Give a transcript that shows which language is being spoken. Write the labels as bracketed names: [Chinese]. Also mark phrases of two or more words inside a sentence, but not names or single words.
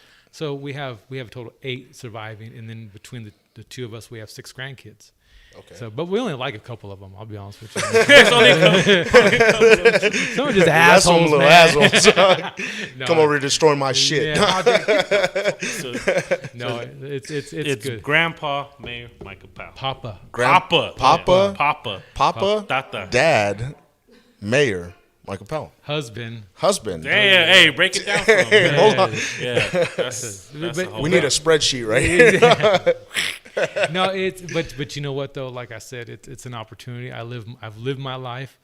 [English] So we have a total of 8 surviving, and then between the 2 of us, we have 6 grandkids. Okay. So, but we only like a couple of them. I'll be honest with you. It's only Some are just That's some assholes, little man. assholes. No, Come over to destroy my shit. Yeah, no, it's good. Grandpa Mayor Micah Powell. Papa. Papa. Papa? Papa. Papa, Tata. Dad, Mayor, Michael Powell. Husband. Husband. Hey, break it down for him. Hold on. Yeah, that's But- a whole We need a lot. spreadsheet right here. No, but you know what though? Like I said, it's an opportunity. I've lived my life.